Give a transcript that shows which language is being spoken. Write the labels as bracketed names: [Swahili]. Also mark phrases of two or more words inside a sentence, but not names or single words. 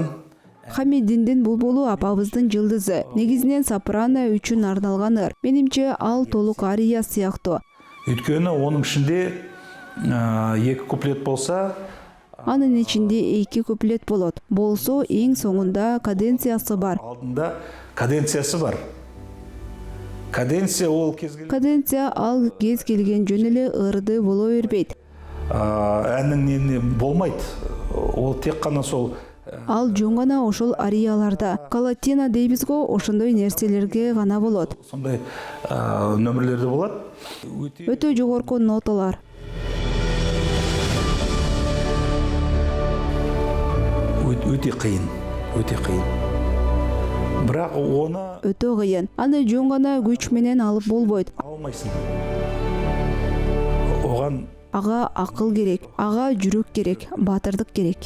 [Kyrgyz] Хамидиндин булбулу апабыздын жылдызы. Негизинен сопрано үчүн арналган ыр. Менимче ал толук ария сыяктуу. [Kazakh] Өйткені оның ішінде 2 куплет болса, [Kyrgyz] Анын ичинде 2 куплет болот. Болсо эң соңунда каденциясы бар. [Kazakh] алдында каденциясы бар. Каденция ол [Kyrgyz] Каденция ал кез келген жөн эле ырды боло бербейт. [Kazakh] әннің не болмайды. Ол тек қана сол [Kyrgyz] Ал жөн гана ошол арияларда. Калатина дейбиз го, ошондой нерселерге гана болот. [Kazakh] сондай нөмірлерде болады. [Kyrgyz] Өтө жогорку ноталар. [Kazakh] Өте қиын. Бірақ оны [Kyrgyz] Өтө кыйын. Аны жөн гана күч менен алып болбойт. [Kazakh] алмайсың. Оған [Kyrgyz] Ага акыл керек, ага жүрөк керек, батырдык керек.